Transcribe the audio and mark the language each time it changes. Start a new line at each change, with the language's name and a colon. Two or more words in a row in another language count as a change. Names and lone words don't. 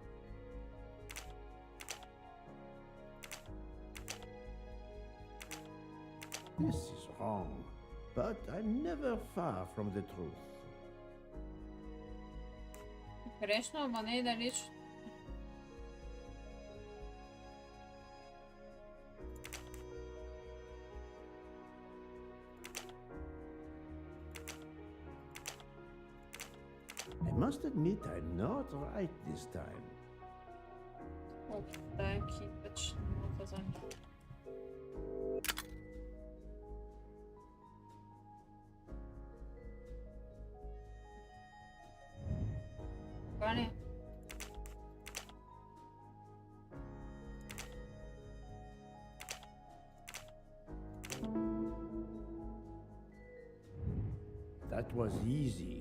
English: This is wrong, but I'm never far from the truth.
Bulgarian: Грешно, ама не е далеч.
English: I must admit I'm not right this time.
Bulgarian: Да, кипач. Vale.
English: That was easy.